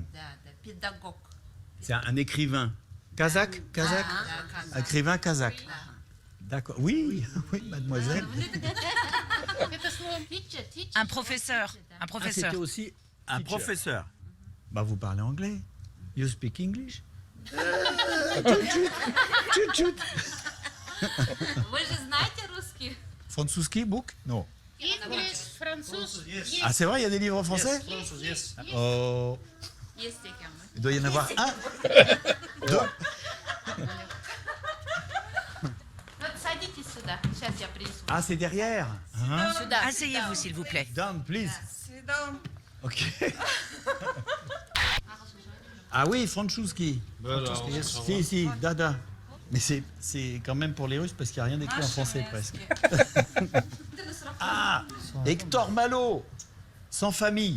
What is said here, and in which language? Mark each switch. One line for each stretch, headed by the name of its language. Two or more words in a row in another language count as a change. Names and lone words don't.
Russian: Да, да, педагог.
French: C'est un écrivain. Kazakh? Kazakh? Écrivain kazakh. D'accord. Oui, oui, mademoiselle. Un professeur. Un Ah, professeur. c'était aussi un professeur. Bah, vous parlez anglais.
English: You speak English?
Russian: Чуть-чуть. Вы же знаете русский?
English: Franzouski book? Non. English,
Russian: француз.
French: Ah, c'est vrai, il y a des livres français? Oh.
Russian: Есть такие.
French: Il doit y en avoir un. Deux.
Russian: Вот садитесь сюда. Сейчас я принесу.
French: Ah, c'est derrière. Hein?
Russian: Сюда.
French: Asseyez-vous, s'il vous plaît.
English: Down, please.
French: Ok. Ah oui, Franzouski. Si, dada. Mais c'est quand même pour les Russes parce qu'il n'y a rien d'écrit en français presque. Ah, Hector Malot, Sans famille.